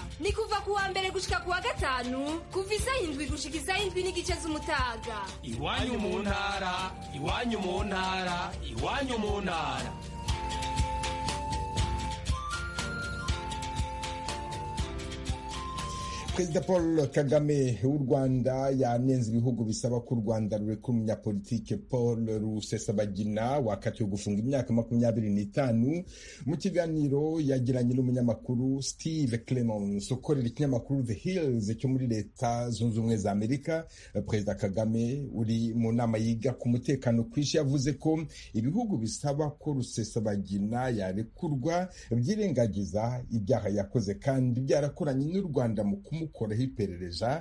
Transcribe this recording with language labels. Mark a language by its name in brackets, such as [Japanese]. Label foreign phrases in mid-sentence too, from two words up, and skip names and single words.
[Rundi] Ni kuva kuwa mbere gushika kuwa gatanu kuva 7 gushika 7 n'igice z'umutaga. Iwanyu mu ntara, iwanyu mu ntara, iwanyu mu ntara. [Kinyarwanda] Perezida Paul Kagame w'u Rwanda yanenze ibihugu bisaba ko u Rwanda rurekura umunyapolitike Paul Rusesabagina wakatiwe gufunga imyaka 25. Mu kiganiro yagiranye n'umunyamakuru Steve Clemons ukorera ikinyamakuru The Hills cyo muri Leta Zunze Ubumwe za Amerika, Perezida Kagame uri mu nama yiga ku mutekano kw'isi yavuze ko ibihugu bisaba ko Rusesabagina yarekurwa byirengagiza ibyaha yakoze kandi byarakoranye n'u Rwanda mu koraho iperereza.